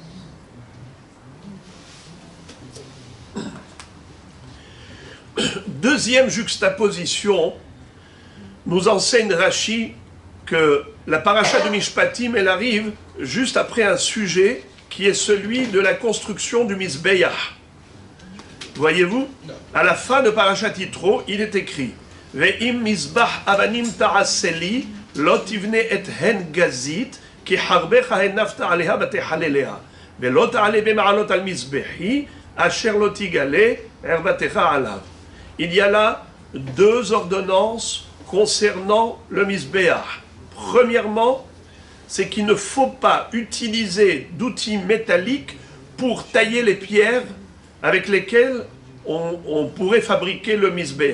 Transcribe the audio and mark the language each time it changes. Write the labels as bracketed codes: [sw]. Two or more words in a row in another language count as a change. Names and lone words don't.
[fr] Deuxième juxtaposition, nous enseigne Rashi que la paracha de Mishpatim, elle arrive juste après un sujet qui est celui de la construction du Mizbeach. Voyez-vous, à la fin de Parashat Yitro, il est écrit [he] ואם מזבח אבנים תעשה לי לא תבנה אתהן גזית כי חרבך הנפת עליה ותחללה ולא תעלה במעלות על מזבחי אשר לא תגלה ערותך עליו. [fr] Il y a là deux ordonnances concernant le Mizbeach. Premièrement, c'est qu'il ne faut pas utiliser d'outils métalliques pour tailler les pierres avec lesquelles on pourrait fabriquer le Mizbeach.